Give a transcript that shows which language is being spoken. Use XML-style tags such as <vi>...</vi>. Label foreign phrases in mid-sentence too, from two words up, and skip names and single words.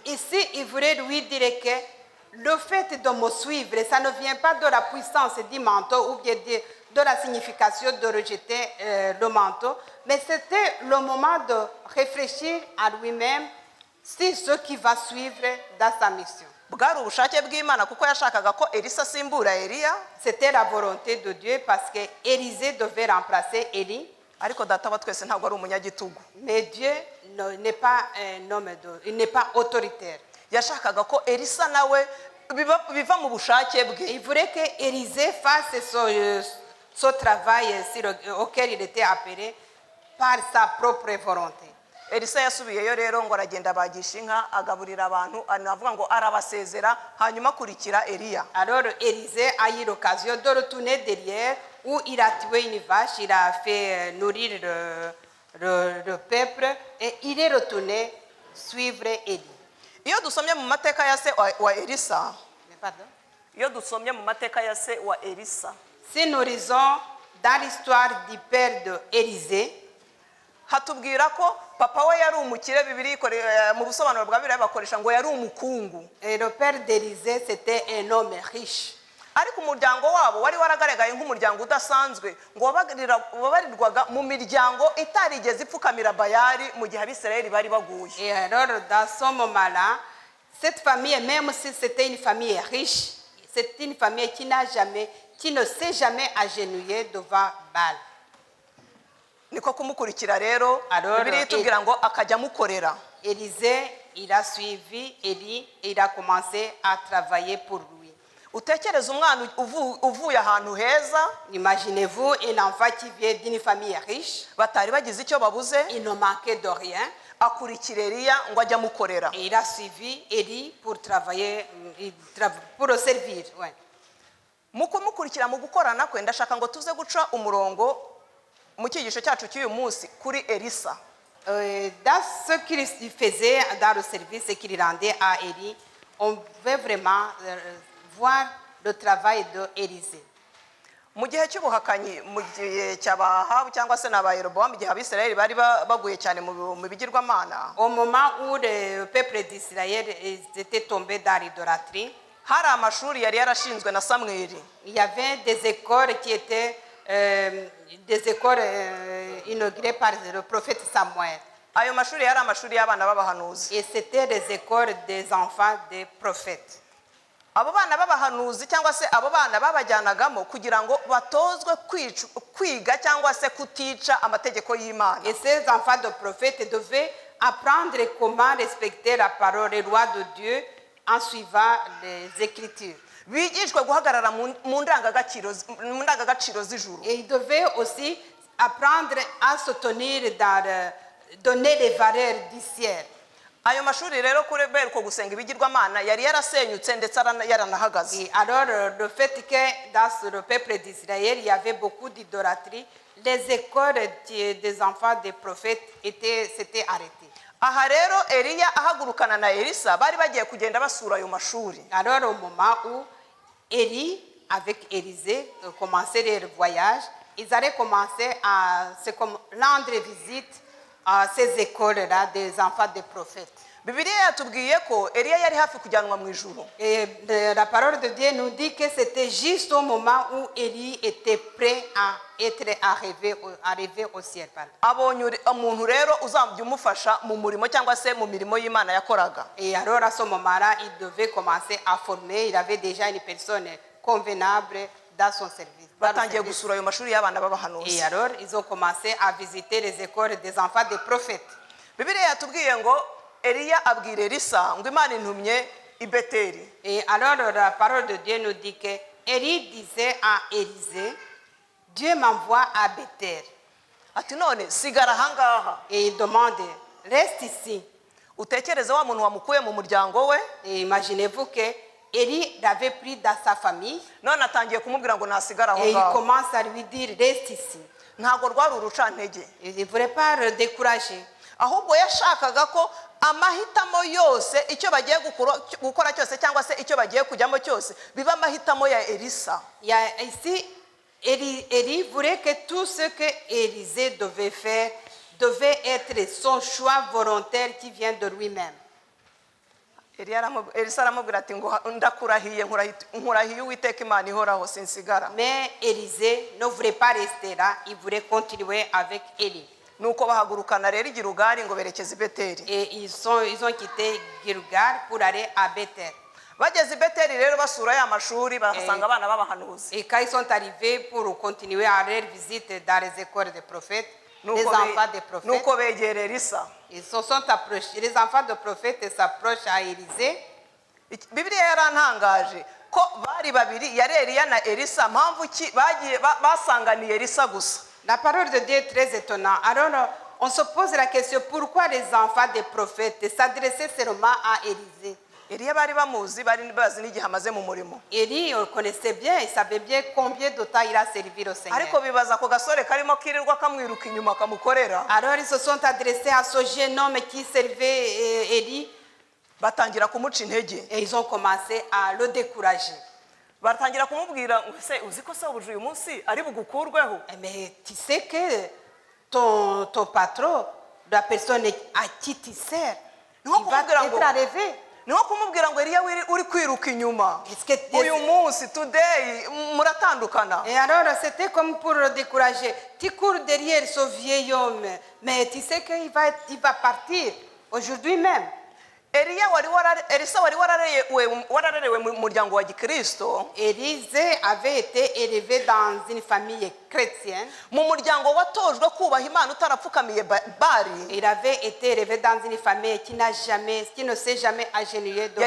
<fr>Ici, il voulait lui dire que le fait de me suivre, ça ne vient pas de la puissance du manteau ou bien de la signification de rejeter le manteau, mais c'était le moment de réfléchir à lui-même sur ce qui va suivre dans sa mission.</fr> <rw>Bwari ubushake bw'Imana kuko yashakaga ko Elisa asimbura Eliya,</rw> <fr>C'était la volonté de Dieu parce que Élisée devait remplacer Élie.</fr> <rw>ariko data wa twese ntabwo ari umunyagitugu.</rw> <fr>Mais Dieu n'est pas un homme, il n'est pas autoritaire.</fr> <rw>Yashakaga ko Elisa nawe biva mu bushake bwe.</rw> <fr>Il voulait que Élisée fasse ce travail auquel il était appelé par sa propre volonté.</fr> <rw>elisa yasubiyeyo rero ngo aragenda abagisha inka agaburira abantu, anavuga ngo arabasezera, hanyuma akurikira Eliya.</rw> <fr>Alors Élisée a eu l'occasion de retourner derrière où il a tué une vache, il a fait nourrir le peuple et il est retourné suivre Élie.</fr> <rw>Iyo dusomye mu mateka ya se wa Elisa,</rw> <fr>Pardon?</fr> <rw>iyo dusomye mu mateka ya se wa Elisa,</rw> <fr>Si nous lisons dans l'histoire du père de Élisée,</fr> <rw>hatubwira ko papa we yari umukire. Bibiri mu busobanuro bwa Bibiliya bakoresha ngo yari umukungu,</rw> <fr>et le père d'Élisée c'était un homme riche.</fr> <rw>ariko umuryango wabo wari waragaragaye nk'umuryango udasanzwe, ngo wabarirwaga mu miryango itarigeze ipfukamira Bayali mu gihe Abisirayeli bari baguye.</rw> <fr>Et alors dans ce moment-là, cette famille, même si c'était une famille riche, c'est une famille qui ne s'est jamais agenouillée devant Baal.</fr> <rw>Niko kumukurikira rero,</rw> <fr>Alors,</fr> <rw>Bibiliya itubwira ngo akajya amukorera.</rw> <fr>Élisée, il a suivi Élie et il a commencé à travailler pour lui.</fr> <rw>Utekereza umwana uvuye ahantu heza,</rw> <fr>Imaginez-vous un enfant qui vient d'une famille riche,</fr> <rw>batari bagize icyo babuze,</rw> <fr>il ne manquait de rien,</fr> <rw>akurikira Eliya ngo ajye amukorera.</rw> <fr>et il a suivi Élie pour travailler, pour le servir. Ouais.</fr> <rw>Mu kumukurikira mu gukorana kwe, ndashaka ngo tuze guca umurongo mu cyigisho cyacu cy'uyu munsi kuri Elisa.</rw> <fr>Dans ce qu'il faisait dans le service et qu'il rendait à Élie, on veut vraiment voir le travail d'Élisée.</fr> <rw>Mu gihe cy'ubuhakanyi, mu gihe cy'abahabu cyangwa se n'aba Yerobowamu, igihe Abisirayeli bari baguye cyane mu bigirwamana,</rw> <fr>Au moment où le peuple d'Israël était tombé dans l'idolâtrie,</fr> <rw>hari amashuri yari yarashinzwe na Samweli.</rw> <fr>il y avait des écoles qui étaient inaugurées par le prophète Samuel.</fr> <rw>Ayo mashuri yari amashuri y'abana b'abahanuzi.</rw> <fr>Et c'était des écoles des enfants des prophètes.</fr> <rw>Abo bana b'abahanuzi cyangwa se abo bana babajyanagamo kugira ngo batozwe kwiga cyangwa se kutica amategeko y'Imana.</rw> <fr>Et ces enfants de prophètes devaient apprendre comment respecter la parole et loi de Dieu en suivant les Écritures.</fr> <rw>Bigishwe guhagarara mu ndangagaciro z'ijuru.</rw> <fr>Et ils devaient aussi apprendre à se tenir donner les valeurs du ciel.</fr> <rw>Ayo mashuri rero kubera uko gusenga ibigirwamana yari yarasenyutse ndetse yaranahagaze.</rw> <fr>Et alors le fait que dans le peuple d'Israël il y avait beaucoup d'idolâtrie, les écoles des enfants des prophètes s'étaient arrêtées.</fr> <rw>Aha rero Eliya ahagurukana na Elisa bari bagiye kugenda basura ayo mashuri.</rw> <fr>Alors au moment où Élie avec Élisée commençaient leur voyage, ils allaient commencer à rendre visite à ces écoles-là des enfants des prophètes.</fr> <rw>Bibiliya yatubwiye ko Eliya yari hafi kujyanwa mu ijuru.</rw> <fr>Et la parole de Dieu nous dit que c'était juste au moment où Élie était prêt à être arrivé au ciel.</fr> <rw>Abonye umuntu rero uzamujya umufasha mu murimo cyangwa se mu mirimo y'Imana yakoraga.</rw> <fr>Et alors à ce moment-là, il devait commencer à former. Il avait déjà une personne convenable dans son service.</fr> <rw>Batangiye gusura ayo mashuri y'abana</rw> <fr>Et</fr> <rw>b'abahanuzi.</rw> <fr>alors ils ont commencé à visiter les écoles des enfants des prophètes.</fr> <rw>Bibiliya yatubwiye ngo Eliya abwira Elisa ngo Imana intumye i Beteli.</rw> <fr>Et alors la parole de Dieu nous dit que Élie disait à Élisée, Dieu m'envoie à Bethel.</fr> <rw>Ati none sigara ahangaha.</rw> <fr>Et il demande, reste ici.</fr> <rw>Utekereze wa muntu wamukuye mu muryango we.</rw> <fr>Et imaginez-vous que Élie l'avait pris dans sa famille.</fr> <rw>None atangiye kumubwira ngo nasigara aho</rw> <fr>Et il</fr> <rw>ngaho.</rw> <fr>commence à lui dire, reste ici.</fr> <rw>Ntabwo rwari urucantege.</rw> <fr>Il ne voulait pas le décourager.</fr> <rw>Ahubwo yashakaga ko amahitamo yose icyo bagiye gukora cyose cyangwa se icyo bagiye kujyamo cyose biba amahitamo ya Elisa.</rw> <fr>Il y a ici, Élie voulait que tout ce que Élisée devait faire devait être son choix volontaire qui vient de lui-même.</fr> <rw>Elisa aramubwira ati ngo ndakurahiye nkurahiye Uwiteka Imana ihoraho sinsigara.</rw> <fr>Mais Élisée ne voulait pas rester là, il voulait continuer avec Élie.</fr> <rw>Nuko bahagurukana rero i Gilugari ngo berekeze i Beteli.</rw> <fr>Et ils ont quitté Gilgal pour aller à Bethel.</fr> <rw>Bageze i Beteli rero basura ya mashuri bahasanga abana b'abahanuzi.</rw> <fr>Et quand ils sont arrivés pour continuer à leur visite dans les écoles des prophètes, les enfants des prophètes,</fr> <rw>nuko begera Elisa.</rw> <fr>ils se sont approchés. Les enfants des prophètes s'approchent à Élisée.</fr> <rw>Bibiliya yarantangaje ko ko bari babiri yari Eliya na Elisa, mpamvu ki bagiye basanganiye Elisa gusa?</rw> <fr>La parole de Dieu est très étonnante. Alors, on se pose la question, pourquoi les enfants des prophètes s'adressaient seulement à Élisée?</fr> <rw>Eliya bari bamuzi, bari bazi n'igihe amaze mu murimo,</rw> <fr>Élie, on le connaissait bien, il savait bien combien de temps il a servi au Seigneur.</fr> <rw>ariko bibaza ko gasore karimo kirirwa kamwiruka inyuma kamukorera.</rw> <fr>Alors, ils se sont adressés à ce jeune homme qui servait Élie</fr> <rw>Batangira kumuca intege,</rw> <fr>et ils ont commencé à le décourager.</fr> <rw>batangira kumubwira ngo ese uzi ko sabuje uyu munsi ari bugukurweho?</rw> <fr>Mais tu sais que ton patron, la personne à qui tu sers, il va être arrivé.</fr> <rw>Niho kumubwira ngo Eliya uri kwiruka inyuma,</rw> <fr>Est-ce que-</fr> <rw>uyu munsi today muratandukana.</rw> <fr>Et alors, c'était comme pour le décourager. Tu cours derrière ce vieil homme, mais tu sais qu'il va partir aujourd'hui même.</fr> <rw>Elisa wari wararerewe mu muryango wa Gikristo,</rw> <fr>Élisée avait été élevé dans une famille chrétienne.</fr> <rw>mu muryango watojwe kubaha Imana utarapfukamiye Bali.</rw> <fr>Il avait été élevé dans une famille qui ne s'est jamais agenouillée devant</fr>